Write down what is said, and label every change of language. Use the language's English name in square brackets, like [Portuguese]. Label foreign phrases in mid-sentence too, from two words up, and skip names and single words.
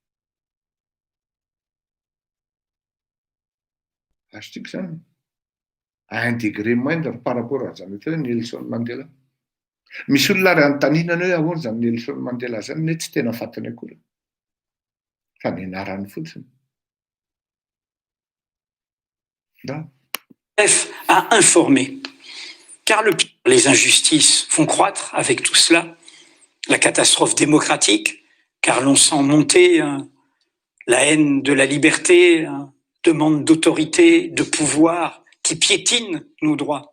[Malagasy] Azontsika zany [French] à un degré moindre par rapport à [Malagasy] zany hoe Nelson Mandela. Misy olona raha notaninana hoe ahoana zany Nelson Mandela zany ne tsy tena fantany akory, fa ny anarany fotsiny. [French] Bref, à informer. Car les injustices vont croître avec tout cela. La catastrophe démocratique, car l'on sent monter la haine de la liberté, demande d'autorité, de pouvoir, qui piétine nos droits.